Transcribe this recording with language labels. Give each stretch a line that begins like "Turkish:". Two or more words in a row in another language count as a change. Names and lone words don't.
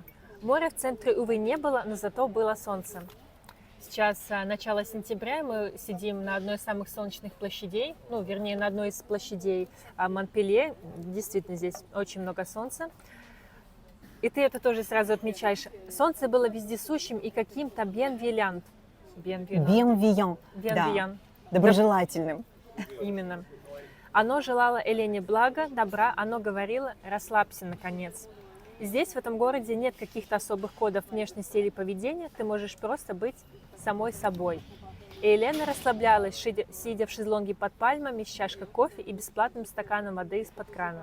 Russian: Моря в центре, увы, не было, но зато было солнце. Сейчас начало сентября, мы сидим на одной из самых солнечных площадей, ну, вернее, на одной из площадей Монпелье. Действительно, здесь очень много солнца. И ты это тоже сразу отмечаешь. Солнце было вездесущим и каким-то bienveillant. Bienveillant, да,
French: Bienveillant.
Russian: доброжелательным. Именно. Оно желало Елене блага, добра, оно говорило «расслабься, наконец». Здесь, в этом городе, нет каких-то особых кодов внешности или поведения, ты можешь просто быть самой собой. И Елена расслаблялась, сидя в шезлонге под пальмами с чашкой кофе и бесплатным стаканом воды из-под крана.